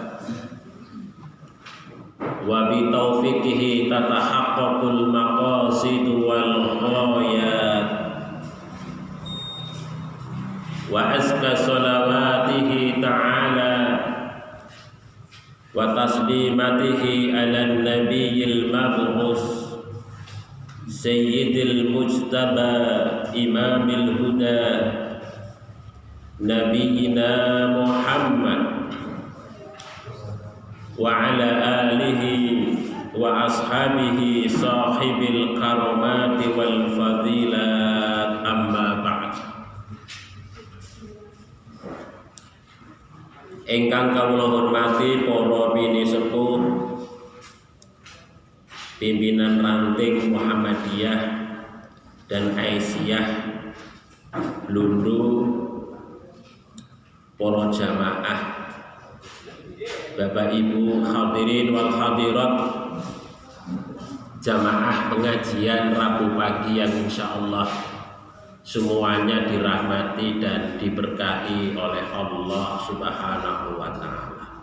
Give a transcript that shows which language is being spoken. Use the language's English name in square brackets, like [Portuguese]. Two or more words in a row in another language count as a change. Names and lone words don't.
[Arabic] وبتوفيقه تتحقق المقاصد والغايات وأزكى صلواته تعالى وتسليماته على النبي المبعوث سيد المجتبى إمام الهدى نبينا محمد وعلى آله وأصحابه صاحب الكرامات والفضائل أما بعد. [Javanese] Ingkang kawula hormati para bini sepuh [Indonesian] pimpinan ranting Muhammadiyah dan Aisyah Lundu, para jamaah, Bapak Ibu [Arabic] حاضرين والحاضرات, [Indonesian] jamaah pengajian Rabu pagi yang insyaallah semuanya dirahmati dan diberkahi oleh Allah [Arabic] سبحانه وتعالى.